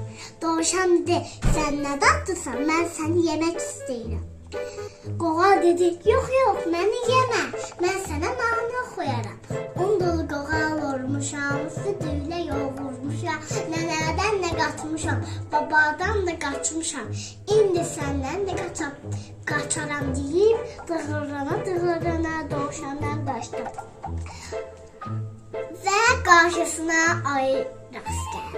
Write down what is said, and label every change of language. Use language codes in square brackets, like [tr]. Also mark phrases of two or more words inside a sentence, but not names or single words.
[tr] Dovşan dedi, sen ne tatlısan, ben seni yemek istedim. Qoğal dedi, yok, beni yeme, ben sana nane koyarım. [az] Ondolu qoğal olmuşam, sütüyle yoğurmuşam, nənədən də qaçmışam, babadan da qaçmışam. İndi səndən də qaçaram deyib, dığırına dovşandan qaçdı. Və qarşısına ayı rast gəldi.